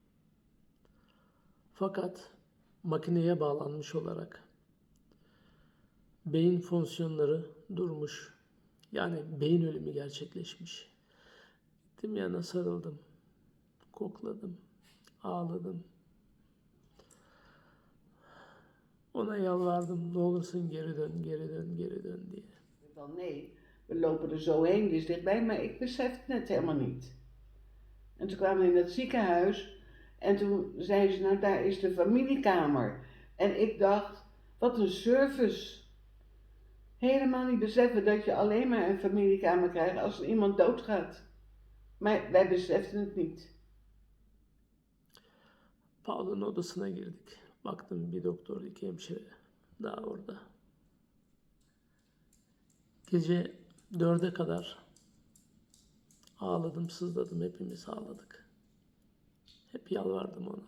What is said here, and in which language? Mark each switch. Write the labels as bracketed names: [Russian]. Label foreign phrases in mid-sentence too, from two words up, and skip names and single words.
[Turkish] Fakat makineye bağlanmış olarak beyin fonksiyonları durmuş. Yani beyin ölümü gerçekleşmiş. Gittim yanına sarıldım. Kokladım. Ağladım. Ona yalvardım. Ne olursun geri dön, geri dön, geri dön diye. [Dutch] Van nee, we lopen er zo heen, die is dichtbij, maar ik besefte het helemaal niet. En toen kwamen we in het ziekenhuis en toen zei ze, nou daar is de familiekamer. En ik dacht, wat een service. Helemaal niet beseffen dat je alleen maar een familiekamer krijgt als er iemand doodgaat. Maar wij beseften het niet. [Turkish] Paolo'nun odasına girdik. Baktım bir doktor, iki hemşire daha orada. Gece 4'e kadar ağladım, sızladım, hepimiz ağladık. Hep yalvardım ona.